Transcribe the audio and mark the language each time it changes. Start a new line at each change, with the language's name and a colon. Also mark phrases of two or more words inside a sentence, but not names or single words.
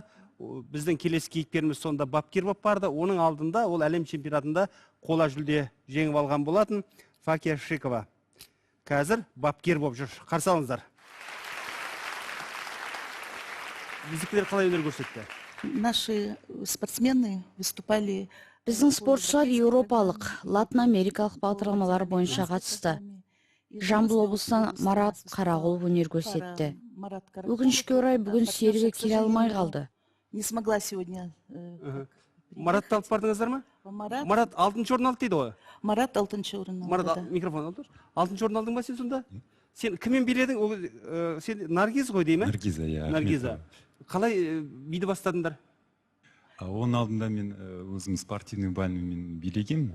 Kazakh: Біздің келесі кейіпкеріміз сонда бапкер болып барды. Оның алдында ол әлем чемпионатында қола жүлде жеңіп алған болатын. Факия Шикова. Қазір бапкер болып жүр. Қарсы алыңыздар. Біздікілер қалай өнер көрсетті?
Russian: Наши спортсмены выступали.
Kazakh: Біздің спортшылар еуропалық, латын америкалық бағдарламалар бойынша қатысты. Жамбыл облысынан Марат Қарағұлов өнер көрсетті. Өкінішке орай бүгін серігі келе алмай қалды.
Russian: Не смогла сегодня.
Kazakh: Маратты алып бардыңыздар ма? Марат 6-шы орын алды дейді ғой. Марат 6-шы орын алды. Марат микрофон алды. 6-шы орын алдың ба сен сонда? Сен кіммен биледің? Сен Наргиз ғой деймін? Наргиза, иә. Наргиза. Қалай биді бастадыңдар? Оның алдында мен өзім
Russian: спортивный бальмен
Kazakh: билегем.